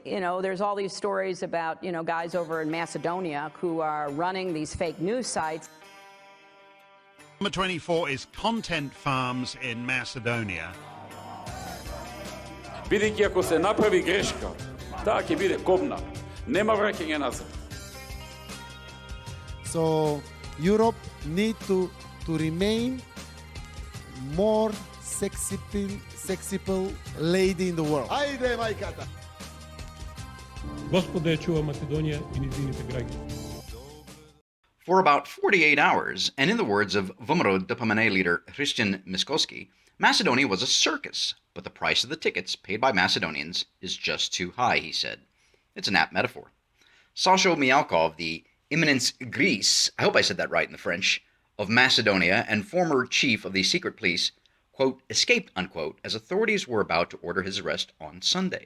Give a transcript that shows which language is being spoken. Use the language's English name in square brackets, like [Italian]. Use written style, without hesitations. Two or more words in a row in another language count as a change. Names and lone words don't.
[English] there's all these stories about, guys over in Macedonia who are running these fake news sites. Number 24 is Content Farms in Macedonia. [Macedonian] Бидејќи ако се направи грешка, таа ќе биде кобна. Нема враќање назад. [English] So Europe need to remain more sexy lady in the world. [Macedonian] Ajde, majkata! Господа ја чува Македонија и низините граѓани. [English] For about 48 hours, and in the words of VMRO Diplomatic leader Cvetin Mijalkov, Macedonia was a circus, but the price of the tickets paid by Macedonians is just too high, he said. It's an apt metaphor. Sasho Mijalkov, the [French] eminence grise, [English] I hope I said that right in the French, of Macedonia and former chief of the secret police, quote, escaped, unquote, as authorities were about to order his arrest on Sunday.